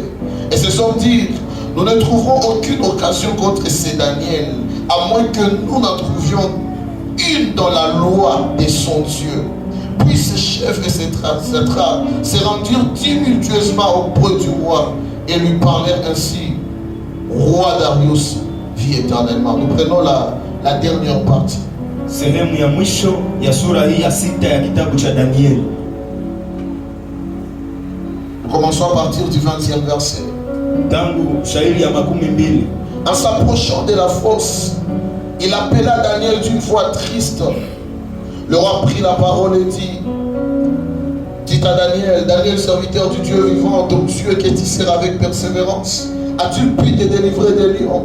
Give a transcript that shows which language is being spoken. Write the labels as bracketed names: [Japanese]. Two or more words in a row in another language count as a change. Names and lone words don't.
[French] Et ce sont dire, nous ne trouverons aucune occasion contre ce Daniel, à moins que nous n'en trouvions une dans la loi de son Dieu. Puis ces chefs et ces satrapes se rendirent tumultueusement auprès du roi et lui parlèrent ainsi. Roi Darius, vit éternellement. Nous prenons la dernière partie. [Swahili] Sehemu ya mwisho ya sura hii ya 6 ya kitabu cha Daniel. [French] Nous commençons à partir du 20e verset. [Swahili] Tangu shairi ya 12. [French] En s'approchant de la fosse, il appela Daniel d'une voix triste. Le roi prit la parole et dit à Daniel, Daniel, serviteur du Dieu vivant, ton Dieu qui tissera avec persévérance, a-t-il pu te délivrer des lions?